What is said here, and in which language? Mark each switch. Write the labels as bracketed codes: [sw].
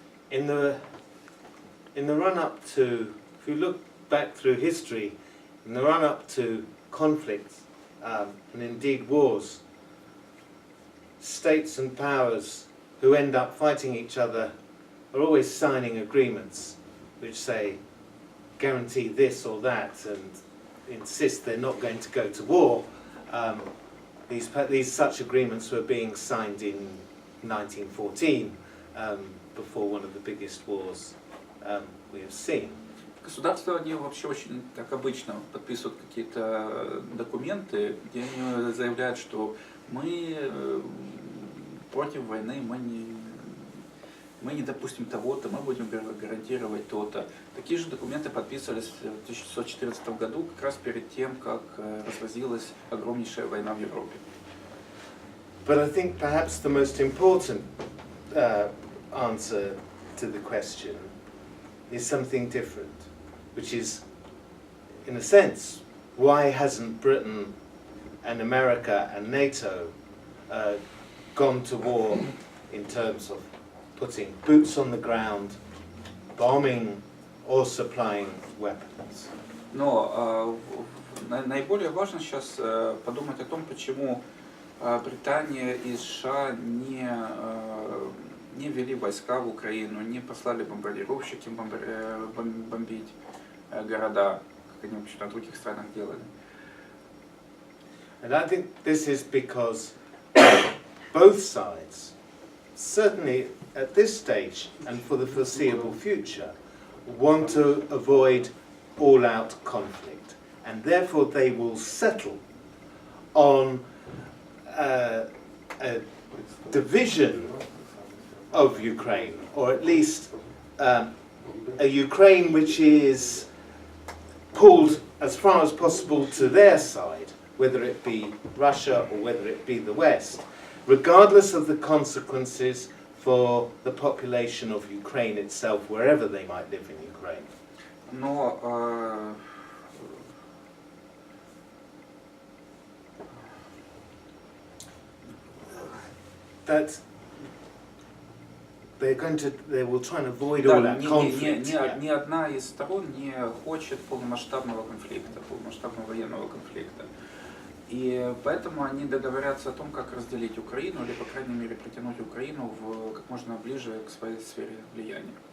[en] In the run-up to, if you look back through history, in the run-up to conflicts, and indeed wars, states and powers who end up fighting each other are always signing agreements which say guarantee this or that and insist they're not going to go to war. These such agreements were being signed in 1914, before one of the biggest wars we have seen. [ru] Государства, они вообще очень так обычно подписывают какие-то документы, где они заявляют, что мы против войны, мы не допустим того-то, мы будем гарантировать то-то. Такие же документы подписывались в 1914 году, как раз перед тем, как разразилась огромнейшая война в Европе. [en] But I think perhaps the most important answer to the question is something different, which is, in a sense, why hasn't Britain and America and NATO gone to war in terms of putting boots on the ground, bombing or supplying weapons? [ru] Но наиболее важно сейчас подумать о том, почему Британия и США не ввели войска в Украину, не послали бомбардировщики бомбить города, как они в других странах делали. [en] And I think this is because both sides, certainly at this stage and for the foreseeable future, want to avoid all-out conflict, and therefore they will settle on a division of Ukraine, or at least a Ukraine which is pulled as far as possible to their side, whether it be Russia or whether it be the West, regardless of the consequences for the population of Ukraine itself, wherever they might live in Ukraine. [ru] Но [en] that they will try and avoid all that conflict. [ru] Ни одна из сторон не хочет полномасштабного конфликта, полномасштабного военного конфликта. И поэтому они договорятся о том, как разделить Украину, или, по крайней мере, притянуть Украину как можно ближе к своей сфере влияния.